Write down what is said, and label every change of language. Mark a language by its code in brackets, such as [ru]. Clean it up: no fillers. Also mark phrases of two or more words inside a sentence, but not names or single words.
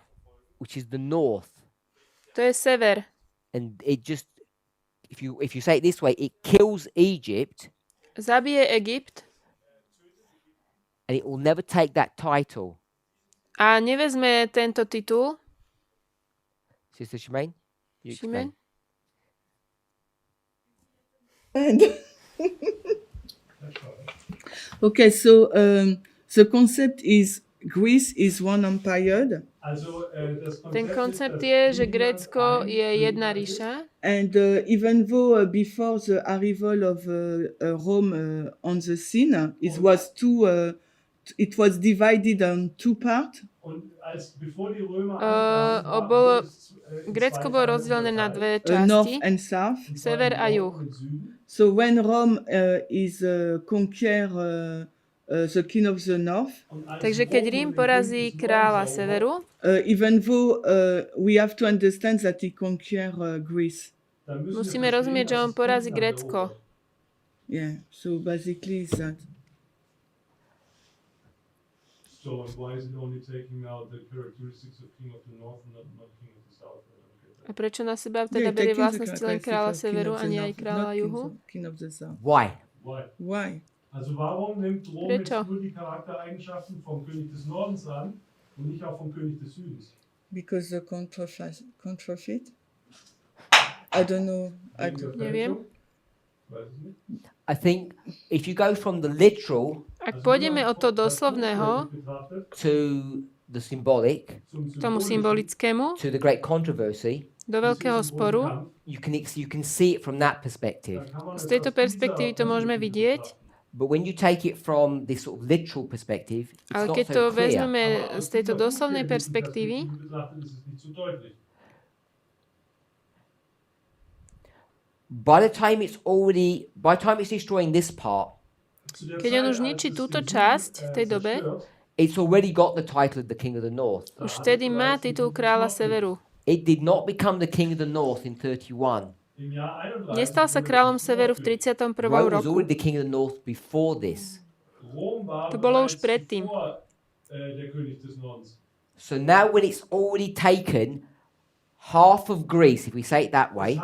[en] which is the north. [sk] to je sever. [en] And it just, if you say it this way, it kills Egypt, [sk] Zabije Egypt [en] and it will never take that title. [sk] a nevezme tento titul. [en] Sister Shemaine? You explain. [sk] Šimen? [en] And okay, so the concept is Greece is one empire, [sk] Ten koncept je, že Grécko je jedna ríša. [en] And even though before the arrival of Rome on the scene, it was divided on two parts. [sk] Grécko bolo rozdelené na dve [en] North [sk] časti, [en] and south. [sk] sever a juh. [en] So when Rome is conquer the king of the north, [sk] Takže keď Rím porazí kráľa severu, [en] even though we have to understand that he conquer Greece. [sk] musíme rozumieť, že on porazí Grécko. [en] Yeah, so basically it's that. So and why is it only taking out the characteristics of king of the north and not king of the south? [sk] A prečo na seba teda berie vlastnosti len kráľa severu a nie aj kráľa juhu? [en] King of the south. Why? Why? [de] Also warum nimmt Rom jetzt [sk] Prečo? [de] nur die Charaktereigenschaften vom König des Nordens an und nicht auch vom König des Südens? [en] Because the counterfeit? I don't know. [sk] Neviem. [de] Weiß ich nicht. [en] I think if you go from the literal [sk] Ak pôjdeme od toho doslovného [en] to the symbolic [sk] k tomu symbolickému, [en] to the great controversy, [sk] do veľkého sporu, [en] you can see it from that perspective. [sk] z tejto perspektívy to môžeme vidieť, [en] But when you take it from this sort of literal perspective, it's [sk] ale [en] not [sk] keď to [en] so clear. [sk] vezmeme z tejto doslovnej perspektívy, [en] By the time it's destroying this part, [sk] keď on už ničí túto časť v tej dobe, [en] it's already got the title of the King of the North. [sk] už vtedy má titul kráľa severu. [en] It did not become the King of the North in 31. [sk] Nestal sa kráľom severu v 31. [en] Rome was [sk] roku. [en] already the King of the North before this. [sk] To bolo už predtým. [en] So now when it's already taken half of Greece, if we say it that way,